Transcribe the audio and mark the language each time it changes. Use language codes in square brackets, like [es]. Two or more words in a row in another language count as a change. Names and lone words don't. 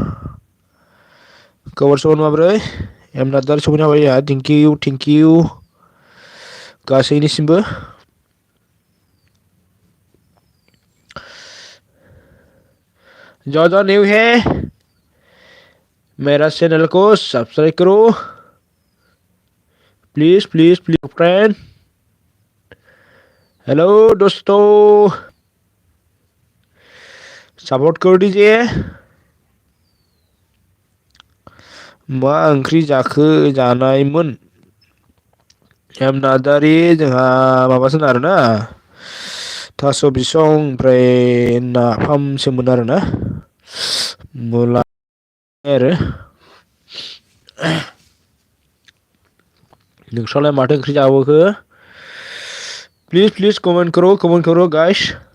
[brx] सबर माब्रै M Nadari सफैनो हाबाय या [en] thank you [hi] गासैनिसिमबो जो जो न्यू है मेरा चैनल को सब्सक्राइब करो [en] please please please friend [hi] हेलो दोस्तों सपोर्ट कर दीजिए [brx] मा ओंख्रि जाखो जानायमोन एम नार्जारि जोंहा माबासोन आरोना थास' बिसं ओमफ्राय नाफामसोमोन आरोना मुला आरो नोंस्रालाय माथो ओंख्रि जाबोखो [hi] प्लीज प्लीज कमेंट करो गाइस